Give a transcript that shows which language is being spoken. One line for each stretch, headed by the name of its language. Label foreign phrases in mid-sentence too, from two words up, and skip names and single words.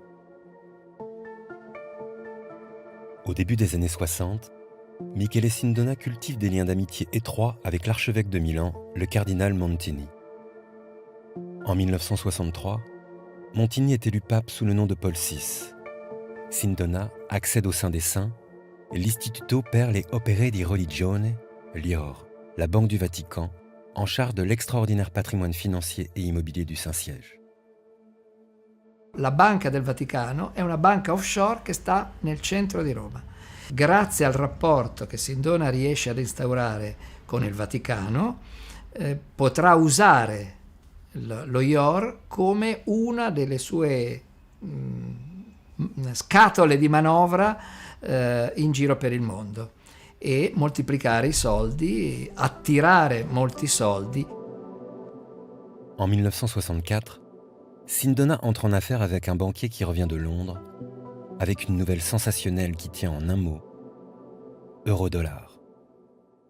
French: Au début des années 60, Michele Sindona cultive des liens d'amitié étroits avec l'archevêque de Milan, le cardinal Montini. En 1963, Montini est élu pape sous le nom de Paul VI. Sindona accède au sein des saints, l'Istituto per le Opere di Religione, l'IOR, la Banque du Vatican, en charge de l'extraordinaire patrimoine financier et immobilier du Saint-Siège.
Italian: La Banca del Vaticano è una banca offshore che sta nel centro di Roma. Grazie al rapporto che Sindona riesce ad instaurare con il Vaticano, potrà usare lo IOR come una delle sue scatole di manovra in giro per il mondo e moltiplicare i soldi, attirare molti soldi.
French: En 1964, Sindona entre en affaire avec un banquier qui revient de Londres, avec une nouvelle sensationnelle qui tient en un mot, euro-dollar.